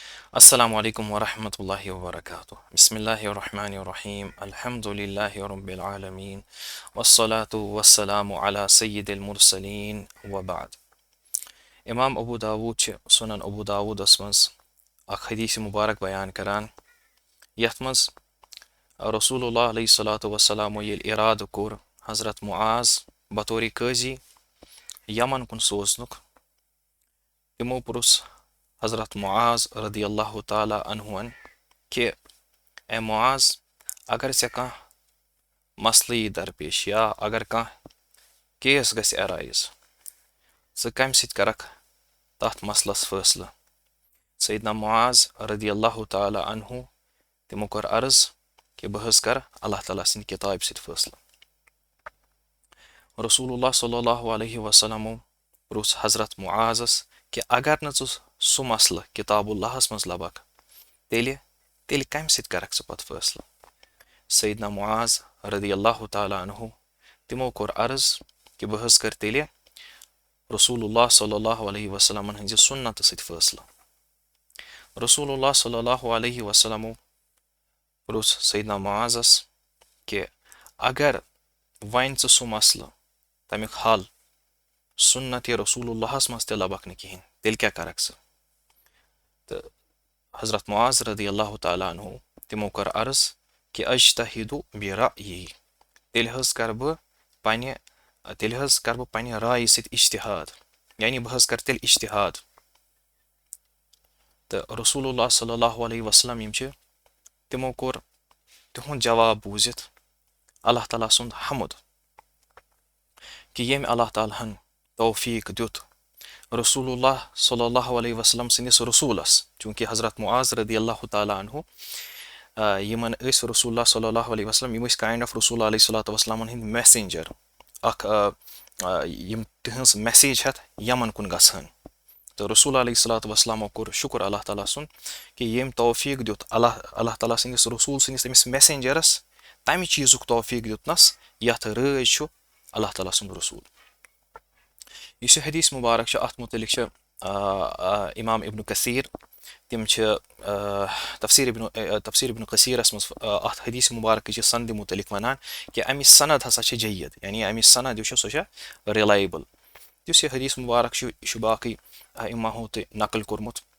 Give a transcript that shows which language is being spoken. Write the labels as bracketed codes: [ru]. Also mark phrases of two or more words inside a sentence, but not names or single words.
[ar] السلام عليكم ورحمة الله وبركاته. بسم الله الرحمن الرحيم. الحمد لله رب العالمين. والصلاة والسلام على سيد المرسلين وبعد. [ks] Imam Abu Dawud چھِ Sunan Abu Dawudَس منٛز اکھ حدیث مبارک بیان کران یتھ منٛز رسولullah [ar] علیہ الصلوۃ والسلامو [ks] ییٚلہِ اِرادٕ کوٚر حضرت معاذ بطورِ قٲضی یمن کُن سوزنُک تِمو پرُژھ حضرت معاذ [ar] رضی اللہ تعالیٰ عنہُن [ks] کہِ اے معاذ اگر ژےٚ کانٛہہ مسلہٕ یی درپیش یا اگر کانٛہہ کیس گژھِ ایرایز ژٕ کمہِ سۭتۍ کرکھ تتھ مسلس فٲصلہٕ سیدنا معاذ [ar] رضی اللہ تعالیٰ عنہُ [ks] تِمو کوٚر عرض کہِ بہٕ حظ کرٕ اللہ تعالیٰ سٕنٛدِ کِتابہِ سۭتۍ فٲصلہٕ رسولullah [ar] صلی اللہ علیہ وسلمو [ks] پرُژھ حضرت معاذس کہِ اگر نہٕ ژٕ سُہ مسلہٕ کِتاب اللہس منٛز لبکھ تیٚلہِ کمہِ سۭتۍ کرکھ ژٕ پتہٕ فٲصلہٕ سیدنا معاذ [ar] رضی اللہ تعالیٰ عنہُ [ks] تِمو کوٚر عرض کہِ بہٕ حظ کرٕ تیٚلہِ رسولullah [ar] صلی اللہ علیہ وسلمن [ks] ہٕنٛزِ سُنتہٕ سۭتۍ فٲصلہٕ رسولullah [ar] صلی اللہ علیہ وسلمو [ks] پرُژھ سیدنا معاذس کہِ اگر وۄنۍ ژٕ سُہ مسلہٕ تمیُک حل سُنتِ رسولُllahس منٛز تہِ لبکھ نہٕ کہیٖنۍ تیٚلہِ کیٛاہ کرکھ ژٕ تہٕ حضرت معاذ [ar] رضی اللہ تعالیٰ عنہُ [ks] تِمو کوٚر عرض کہِ [ar] اجتہدُ برأیی [ks] تیٚلہِ حظ کرٕ بہٕ پننہِ رایہِ سۭتۍ اجتِہاد یعنی بہٕ حظ کرٕ تیٚلہِ اجتِہاد تہٕ رسولullah [ar] صلی اللہ علیہ وسلم [ks] یِم چھِ تِمو کوٚر تِہُنٛد جواب بوٗزِتھ اللہ تعالیٰ سُنٛد حمد کہِ ییٚمۍ اللہ تعالیٰ ہن توفیٖق دیُت رسولullah [ar] صلی اللہ علیہ [ks] وسلم سٕنٛدِس رسوٗلس چوٗنٛکہِ حضرت معاذ [ar] رضی اللہ تعالیٰ عنہُ [ks] یِمن ٲسۍ رسولullah [ar] صلی اللہ علیہ وسلم [ks] یِم ٲسۍ [en] kind of [ks] رسول [ar] علیہ صلاتُ وسلامن [ks] ہٕنٛدۍ میسنجر اکھ یِم تِہنٛز میسیج ہٮ۪تھ یمن کُن گژھان تہٕ رسول [ar] علیہ صلاتُ وسلامو [ks] کوٚر شُکر اللہ تعالیٰ سُنٛد کہِ ییٚمۍ توفیٖق دیُت اللہ تعالیٰ سٕنٛدِس رسوٗل سٕنٛدِس تٔمِس میسنجرس تمہِ چیٖزُک توفیٖق دیُتنس یتھ رٲضۍ چھُ اللہ تعالیٰ سُنٛد رسوٗل یُس یہِ حدیث مُبارک چھُ اتھ مُتعلق چھِ امام ابن کثیٖر تِم چھِ تفسیٖر ابن کثیٖرس منٛز اتھ حدیث مُبارکٕچہِ سندِ مُتعلق ونان کہِ امِچ سند ہسا چھِ جید یعنی امِچ سند یُس چھِ سۄ چھےٚ رِلایبل یُس یہِ حدیث مُبارک چھُ یہِ چھُ باقٕے اِماہو تہِ نقل کوٚرمُت